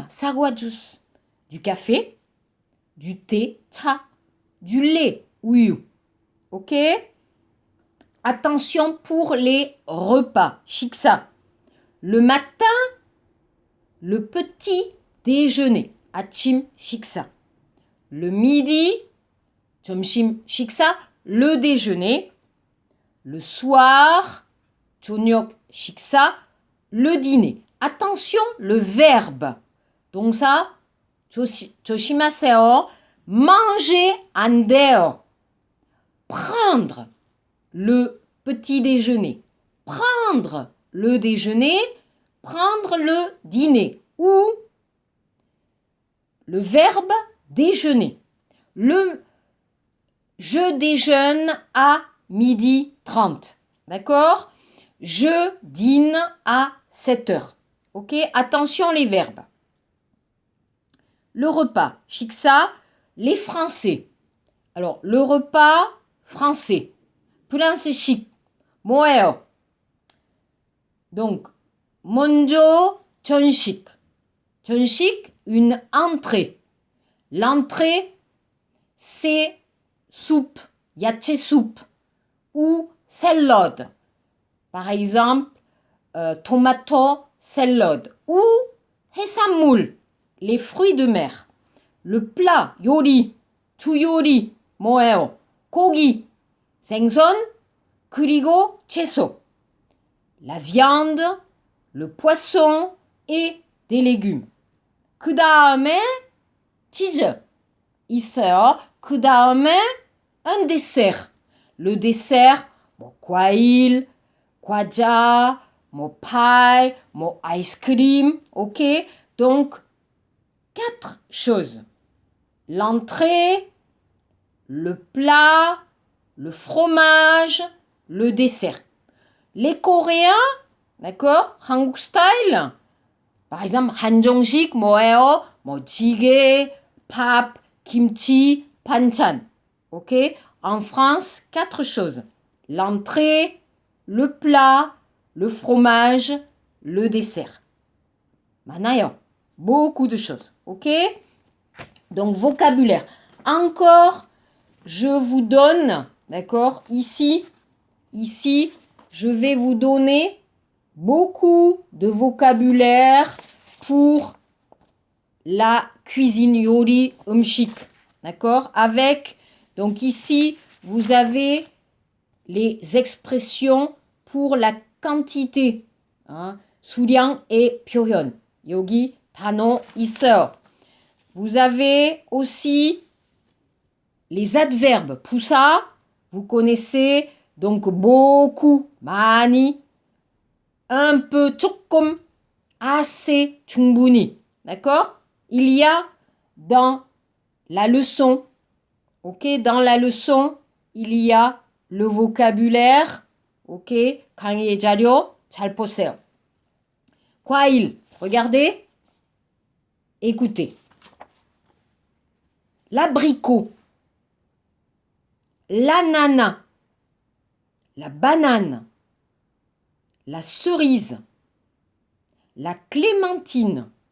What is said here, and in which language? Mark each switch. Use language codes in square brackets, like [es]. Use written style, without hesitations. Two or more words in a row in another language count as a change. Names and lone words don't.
[fr] 사과 juice. Du café. Du thé. 차. Du lait. 우유. Ok? Attention pour les repas. [ko] 식사. [fr] Le matin, le petit déjeuner. [ko] 아침 식사. [fr] Le midi, [ko] 점심 식사. [fr] Le déjeuner. Le soir, [ko] 저녁 식사. [fr] Le dîner. Attention, le verbe. Donc ça, [ko] 조심하세요. Manger 안 돼요. [fr] Prendre le petit déjeuner. Prendre le déjeuner. Prendre le dîner. Ou le verbe déjeuner. Je déjeune à 12h30. D'accord? Je dîne à 7h. Ok? Attention les verbes. Le repas. 식사. Les Français. Alors, le repas français. [ko] 프랑스식. 뭐예요? Donc, 먼저 전식. 전식, [fr] une entrée. L'entrée, c'est soupe, 야채 soupe ou salade. Par exemple, [en] tomato salad [fr] ou 해산물, les fruits de mer. Le plat, [ko] 요리, 주요리, 뭐예요? 고기, 생선, 그리고 채소. [fr] La viande, le poisson et des légumes. [ko] 그 다음에 치즈 있어요. 그 다음에 [fr] un dessert. Le dessert, [ko] 뭐 과일, 과자, 뭐 paille, 뭐 아이스크림. Ok? [fr] Donc, 4 choses. L'entrée, le plat, le fromage, le dessert. Les Coréens, d'accord? 한국 style. Par exemple, [ko] 한정식 뭐예요? 뭐 찌개, 밥, kimchi, 반찬. Ok? [fr] En France, 4 choses. L'entrée, le plat, le fromage, le dessert. 많아요. Beaucoup de choses. Ok? Donc, vocabulaire. Encore, je vous donne, d'accord, ici, je vais vous donner beaucoup de vocabulaire pour la cuisine [ko] 요리 음식. [fr] D'accord? Avec, donc ici, vous avez les expressions pour la quantité. Hein? [ko] 수량 et 표현. 여기 단어 있어요. [fr] Vous avez aussi les adverbes. 부사, vous connaissez, donc beaucoup, 많이, un peu, 조금, assez, 충분히. D'accord? Il y a dans la leçon, ok, dans la leçon, il y a le vocabulaire, [ko] ok, 강의 자료 잘 보세요. 과일, [fr] regardez, écoutez. L'abricot, l'ananas, la banane, la cerise, la clémentine,